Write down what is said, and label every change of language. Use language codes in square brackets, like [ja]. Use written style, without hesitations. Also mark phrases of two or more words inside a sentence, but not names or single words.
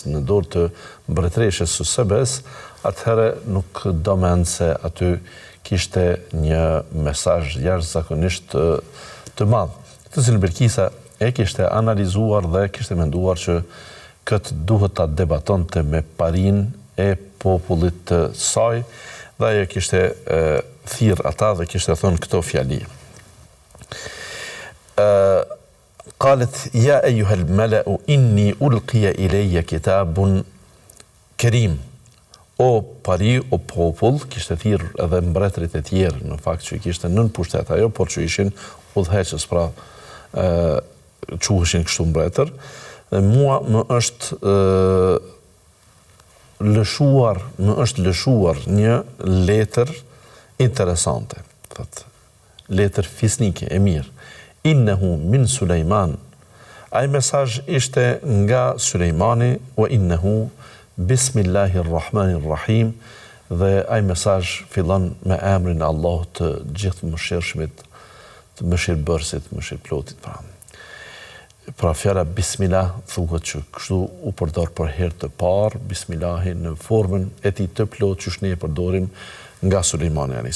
[sq] në dorë të mbretëreshës së Sebes, atëherë nuk do mend se aty kishte një mesazh jashtëzakonisht të madh, të cilin Bilkisa e kishte analizuar dhe kishte menduar që këtë duhet ta debatonte me parinë e popullit të saj, dhe ajo kishte thirr ata dhe kishte thënë këto fjali. [ar] قالت يا أيها الملأ إني ألقي إلي كتاب كريم. [sq] O pari, o popull, kishte thirr edhe mbretërit e tjerë, në fakt që kishte nën pushtet ajo, por që ishin udhëheqës, pra quheshin kështu mbretër. Dhe mua më është lëshuar një letër interesante, letër fisnike e mirë. [ar] إنه من سليمان. [sq] Ai mesazh ishte nga Sulejmani, [ar] وإنه بسم الله الرحمن الرحيم, [sq] dhe ai mesazh fillon me emrin e Allahut të gjithë mëshirshmit, të mëshirbërësit, mëshirplotit. Pra fjala Bismillah thuhet që kështu u përdor për herë të parë Bismillahin në formën e tij të plot që ne e përdorim nga Sulejmani a.s.